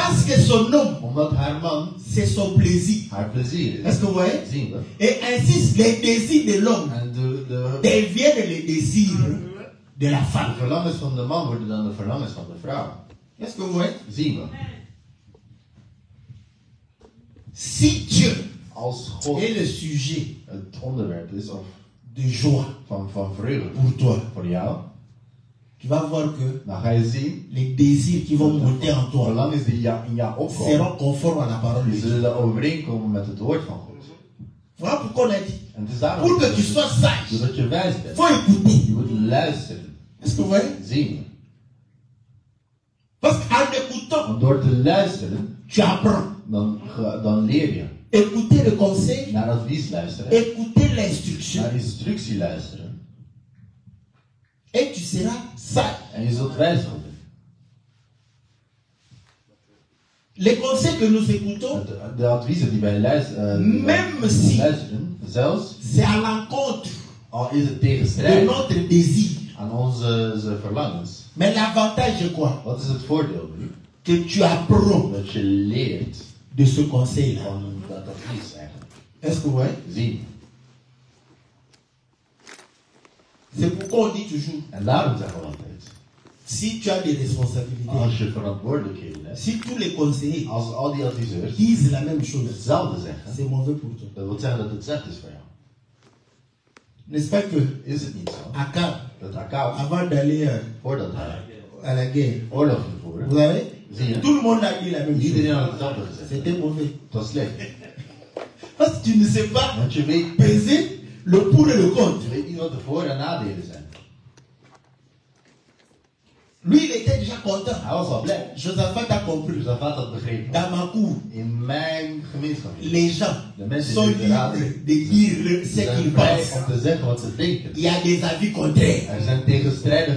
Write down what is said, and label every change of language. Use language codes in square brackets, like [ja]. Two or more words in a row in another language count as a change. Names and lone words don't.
[fr] Parce que son homme, [nl] heeft. Omdat haar man [fr] c'est son plaisir. [nl] haar plezier [fr] Est-ce [nl] is. [fr] que vous voyez? [nl] Zien we. [fr] Et ainsi, les désirs de l'homme [nl] En de [fr] deviennent les désirs de la femme. [nl] verlangens van de man worden dan de verlangens van de vrouw. [fr] Est-ce que vous voyez? [nl] Zien we. [fr] Si Dieu [nl] Als God [fr] est le sujet [nl] het onderwerp is of [fr] de joie [nl] van vreugde [fr] pour toi, [nl] voor jou, [fr] tu vas voir que [nl] dan ga je zien [fr] les désirs qui vont monter en [nl] de [fr] toi [nl] verlangens die in jou opkomen, [fr] seront conformes à la parole de [nl] die [fr] Dieu. [nl] zullen overeenkomen met het woord van God. [fr] Voilà pourquoi on a dit, [nl] En het is daarom [fr] pour que tu sois sage, [nl] zodat je wijs [fr] il [nl] bent. [fr] faut écouter. [nl] Je moet luisteren, [fr] Est-ce que vous voyez? [nl] zien. [fr] Parce qu'en écoutant, [nl] Want door te luisteren, [fr] tu apprends. [nl] dan leer je. [fr] Écouter le conseil, [nl] Naar advies luisteren, [fr] écouter l'instruction, [nl] naar instructie luisteren. [fr] et tu seras sage. [nl] En je zult wijs worden. [fr] Les conseils que nous écoutons, [nl] De adviezen die wij luisteren, zelfs [fr] c'est à l'encontre [nl] al is het [fr] de [nl] tegenstrijdig [fr] notre désir. [nl] aan onze verlangens. [fr] Mais l'avantage est quoi? [nl] Wat is het voordeel nu? [fr] Que tu apprends [nl] Dat je leert [fr] de ce conseil-là. [nl] van dat advies eigenlijk. [fr] Est-ce que vous voyez? [nl] Zien. [fr] C'est pourquoi on dit toujours, [nl] En daarom zeggen we altijd, [fr] si tu as des responsabilités, [nl] als je verantwoordelijkheden hebt, [fr] si tous les conseillers [nl] als al die adviseurs [fr] disent la même chose, [nl] hetzelfde zeggen, [fr] c'est mauvais pour toi. [nl] dat wil zeggen dat het slecht is voor jou. [fr] N'est-ce pas que [nl] Is het niet zo? [fr] Akab, [nl] Dat Akab, [fr] avant d'aller [nl] voordat hij [fr] à la guerre, [nl] oorlog ging voeren, [fr] vous savez, [nl] zie je, [fr] tout le monde a dit la même [nl] iedereen [fr] chose. [nl] had hetzelfde gezegd. [fr] C'était mauvais. [nl] Het was slecht. [fr] Parce que tu ne sais pas [nl] Want je weet, [fr] peser le pour et le contre. [nl] je weet niet wat de voor- en nadelen zijn. [fr] Lui, il était déjà content. [nl] Hij was al blij. [fr] Josaphat a compris. [nl] Josaphat had begrepen. [fr] Dans ma cour, [nl] In mijn gemeenschap. [fr] les gens [nl] De mensen [fr] sont [nl] die de raad [fr] libres de dire [nl] ze [fr] ce [nl] zijn [fr] qu'ils [nl] vrij [fr] pensent. [nl] om te zeggen wat ze denken. [fr] Il y a des avis contraires. [nl] Er zijn tegenstrijdige